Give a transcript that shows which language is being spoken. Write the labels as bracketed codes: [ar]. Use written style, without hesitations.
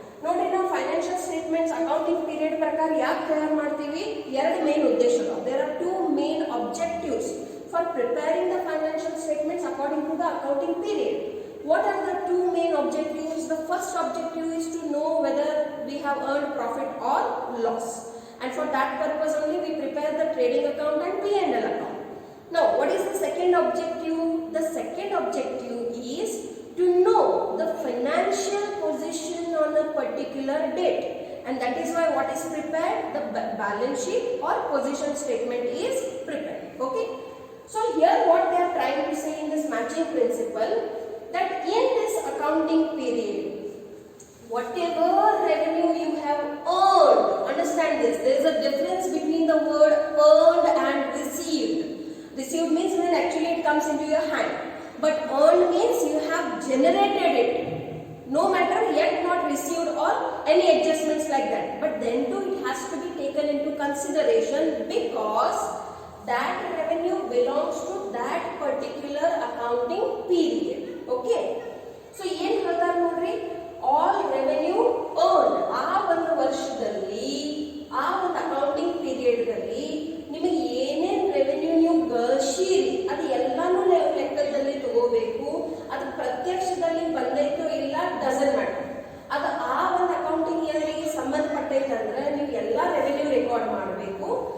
[kn] ನೋಡಿ, ನಾವು financial statements accounting period ಪ್ರಕಾರ ಯಾಕೆ ತಯಾರು ಮಾಡ್ತೀವಿ? ಎರಡು ಮೇನ್ ಉದ್ದೇಶಗಳು. [en] There are 2 main objectives for preparing the financial statements according to the accounting period. What are the 2 main objectives? The first objective is to know whether we have earned profit or loss, and for that purpose only we prepare the trading account and P&L account. Now, what is the second objective? The second objective is to know the financial position on a particular date, and that is why what is prepared? The balance sheet or position statement is prepared. Okay, so here what they are trying to say in this matching principle, that in this accounting period, whatever revenue you have earned, understand this, there is a difference between the word earned and received. Received means when actually it comes into your hand, but earned means you have generated it, no matter yet not received or any adjustments like that, but then too it has to be taken into consideration because that revenue belongs to that particular accounting period. [kn] Okay, so ಏನು ಹೇಳ್ತಾರೆ ನೋಡ್ರಿ, [en] all revenue earn [kn] ಆ ಒಂದು ವರ್ಷದಲ್ಲಿ, ಆ ಒಂದು accounting ಪೀರಿಯಡ್ದಲ್ಲಿ ನಿಮಗೆ ಏನೇನು ರೆವೆನ್ಯೂ ನೀವು ಗಳಿಸಿರಿ ಅದು ಎಲ್ಲಾನು ಲೆಕ್ಕದಲ್ಲಿ ತಗೋಬೇಕು. ಅದು ಪ್ರತ್ಯಕ್ಷದಲ್ಲಿ ಬಂದೈತೋ ಇಲ್ಲ [en] doesn't matter, [kn] ಅದು ಆ ಒಂದು ಅಕೌಂಟಿಂಗ್ ಇಯರ್ಗೆ ಸಂಬಂಧಪಟ್ಟೈತಂದ್ರೆ ನೀವು ಎಲ್ಲ ರೆವೆನ್ಯೂ ರೆಕಾರ್ಡ್ ಮಾಡಬೇಕು.